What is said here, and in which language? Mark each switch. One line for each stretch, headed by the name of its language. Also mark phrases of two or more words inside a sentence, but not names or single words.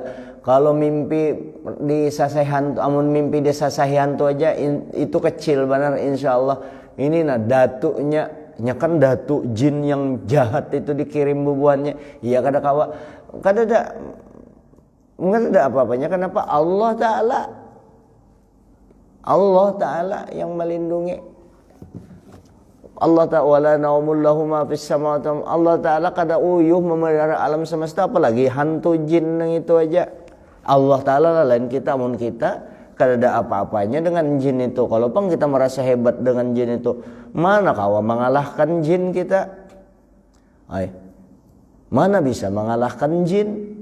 Banjar: Kalau mimpi di sasahian, amun mimpi di sasahian tu aja itu kecil benar insya Allah. Ini nah datunya, kan datu jin yang jahat itu dikirim bubuhannya. Iya kada kawa, kada ada apa-apanya. Kenapa? Allah Ta'ala yang melindungi.
Arabic: Allah Ta'ala naumul lahu ma fis samawati.
Banjar: Allah Ta'ala kada uyuh memelihara alam semesta, apalagi hantu jin yang itu aja. Allah Ta'ala lain kita, mun kita kada ada apa-apanya dengan jin itu. Kalau pang kita merasa hebat dengan jin itu, mana kawa mengalahkan jin kita? Mana bisa mengalahkan jin?